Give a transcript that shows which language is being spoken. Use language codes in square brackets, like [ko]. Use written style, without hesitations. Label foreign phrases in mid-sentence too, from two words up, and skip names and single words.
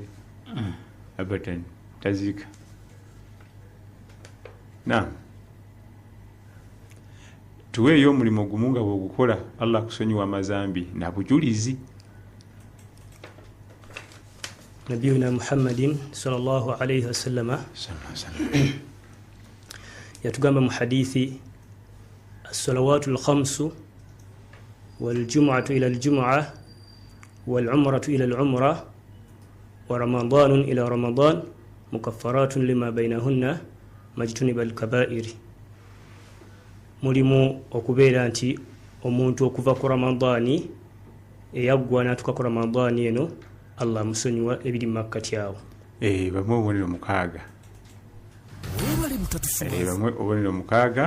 [lg] Abadan taziika. Tuweeyo omulimu gumu nga bw'ogukola Allah kusonyiwa amazambi na bujulizi. [ar] نبينا محمد صلى الله عليه وسلم [lg] yatugamba mu hadithi [ar] الصلوات الخمس والجمعة إلى الجمعة والعمرة إلى العمرة ورمضان إلى رمضان مكفرات لما بينهن ما اجتنب الكبائر. [lg] Mulimu okubeera nti omuntu okuva ku Ramadani eyaggwa n'atuuka ku Ramadani eno Allah musonyiwa ebiri mu makkati awo. Bamwe obubonero 6. Bamwe obubonero 6.